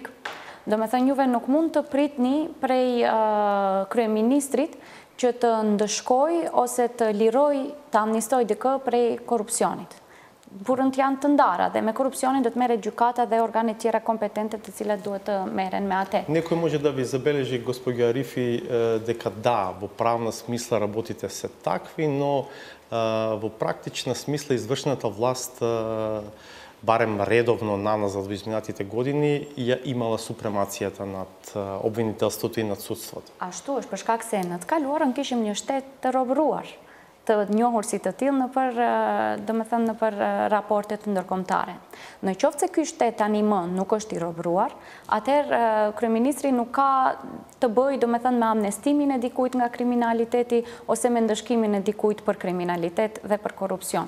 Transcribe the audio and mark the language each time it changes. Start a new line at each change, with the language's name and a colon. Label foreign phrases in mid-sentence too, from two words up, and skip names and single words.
Albanian: Domethënë juve nuk mund të pritni prej kryeministrit që të ndëshkoj ose të liroj, të amnistoj dikë prej korrupsionit. Burrët janë të ndara dhe me korrupsionin do të merret gjykata dhe organet tjera kompetente të cilat duhet të merren me atë.
Macedonian: Некој може да ви забележи, госпоѓо Арифи, дека да, во правна смисла работите се такви, но во практична смисла извршната власт, барем редовно наназад во изминатите години, ја имала супремацијата над обвинителството и над судството.
Albanian: Ashtu është, për shkak se në të kaluarën kishim një shtet të robëruar, të njohur si të tillë në për raportet ndërkombëtare. Në qoftë se ky shtet tani më nuk është i robëruar, atëherë kryeministri nuk ka të bëjë domethënë me amnestimin e dikujt nga kriminaliteti ose me ndëshkimin e dikujt për kriminalitet dhe për korrupsion.